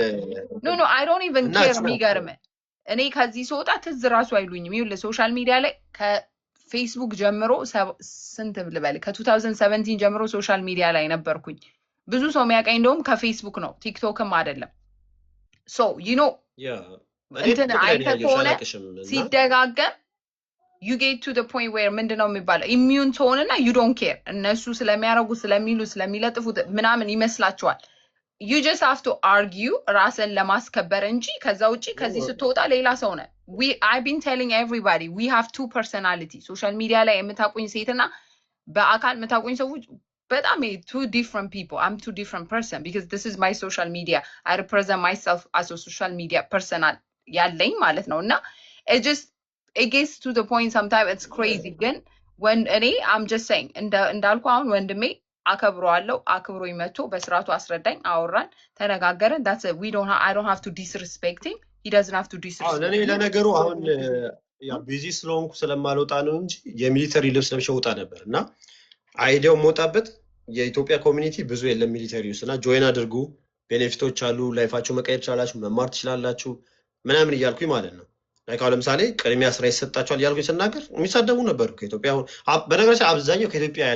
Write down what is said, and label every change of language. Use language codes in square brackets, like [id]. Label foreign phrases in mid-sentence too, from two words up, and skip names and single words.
[en] No I don't even care። [am] የሚገርም እኔ ከዚህ ስወጣ ትዝ ራሱ አይሉኝም። ይኸውልህ [en] social media [am] ላይ ፌስቡክ ጀምሮ ስንት ልበል ከ2017 ጀምሮ [en] social media [am] ላይ ነበርኩኝ። ብዙ ሰው የሚያውቀኝ እንደውም ከፌስቡክ ነው፣ ቲክቶክም አይደለም። [en] ሶ [am] እንትን አይተህ ከሆነ ሲደጋገም [en] you get to the point where [am] ምንድነው የሚባለው ኢሚዩን ትሆንና [en] you don't care። [am] እነሱ ስለሚያረጉ ስለሚለጥፉት ምናምን ይመስላቸዋል። [en] you just have to argue [am] ራስን ለማስከበር እንጂ ከዛ ውጪ ከዚህ ስትወጣ ሌላ ሰው ነህ። [en] I've been telling everybody we have two personality። ሶሻል ሚዲያ [am] ላይ የምታውቁኝ ሴትና በአካል የምታውቁኝ ሰዎች በጣም [en] two different people። I'm two different person because this is my social media. I represent myself as a social media personal [am] ያለኝ ማለት ነው። እና [en] it gets to the point sometimes it's crazy። ግን when እኔ I'm just saying [am] እንዳልኩ አሁን ወንድሜ አከብረዋለሁ። አክብሮኝ መጥቶ በስርዓቱ አስረዳኝ፣ አወራን፣ ተነጋገርን። [en] that's it. I don't have to disrespect him. He doesn't have to disrespect [am] ለኔ [en] me. [am] ለነገሩ አሁን ያ ቢዚ ስለሆንኩ ስለማልወጣ ነው እንጂ የሚሊተሪ ልብስ ለብሼ ወጣ ነበር እና አይዲያው መውጣበት የኢትዮጵያ ኮሚኒቲ ብዙ የለም ሚሊተሪ ውስጥ እና ጆይን አድርጉ፣ ቤኔፊቶች አሉ፣ ላይፋችሁ መቀየር ትችላላችሁ፣ መማር ትችላላችሁ ምናምን እያልኩኝ ማለት ነው። ላይክ አሁን ለምሳሌ ቅድሚያ ስራ ይሰጣችኋል እያልኩኝ ስናገር የሚሳደቡ ነበሩ ከኢትዮጵያ። በነገራችን አብዛኛው ከኢትዮጵያ ያለ